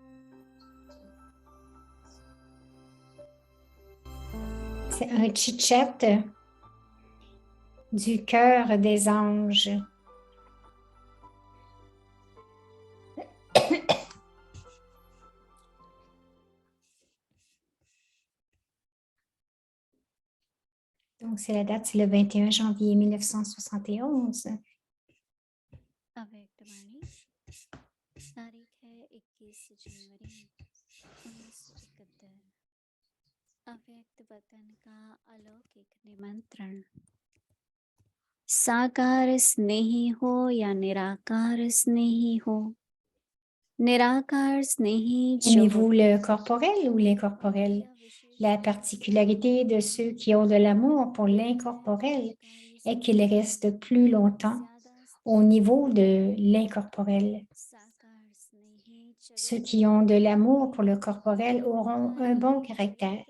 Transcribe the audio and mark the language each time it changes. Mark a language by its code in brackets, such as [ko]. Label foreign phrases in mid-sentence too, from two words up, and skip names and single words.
[fr] C'est un chit-chat du cœur des anges. Donc, c'est la date, c'est le 21 janvier 1971. [hi] अव्यक्तवाणी तारीख है 21 जनवरी 1971। अव्यक्त वतन का अलौकिक निमंत्रण। साकार स्नेही हो या निराकार स्नेही हो, निराकार स्नेही जो [fr] Aimez-vous le corporel ou l'incorporel? La particularité de ceux qui ont de l'amour pour l'incorporel est qu'ils restent plus longtemps au niveau de l'incorporel. Ceux qui ont de l'amour pour le corporel auront un bon caractère.